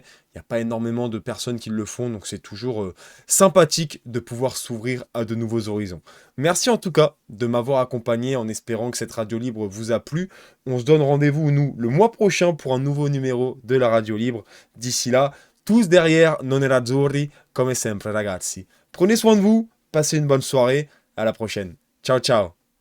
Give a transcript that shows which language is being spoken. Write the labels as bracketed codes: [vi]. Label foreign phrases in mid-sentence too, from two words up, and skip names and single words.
[fr] Il n'y a pas énormément de personnes qui le font, donc c'est toujours sympathique de pouvoir s'ouvrir à de nouveaux horizons. Merci en tout cas de m'avoir accompagné en espérant que cette radio libre vous a plu. On se donne rendez-vous, nous, le mois prochain pour un nouveau numéro de la radio libre. D'ici là, tous derrière Non Nerazzurri, [it] come sempre ragazzi. [fr] Prenez soin de vous, passez une bonne soirée, à la prochaine. [it] Ciao ciao.